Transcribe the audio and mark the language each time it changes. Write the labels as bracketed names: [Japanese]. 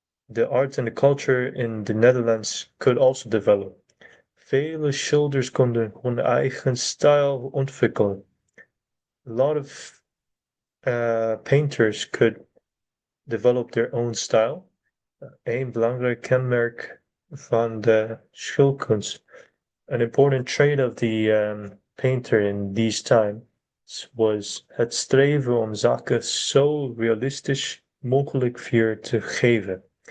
[English] The art and the culture in the Netherlands could also develop. [Dutch] Vele schilders konden hun eigen stijl ontwikkelen. [English] A lot of painters could develop their own style. [Dutch] Een belangrijk kenmerk van de schildkunst. [English] An important trait of the painter in these times was [Dutch] het streven om zaken zo realistisch mogelijk voor te geven.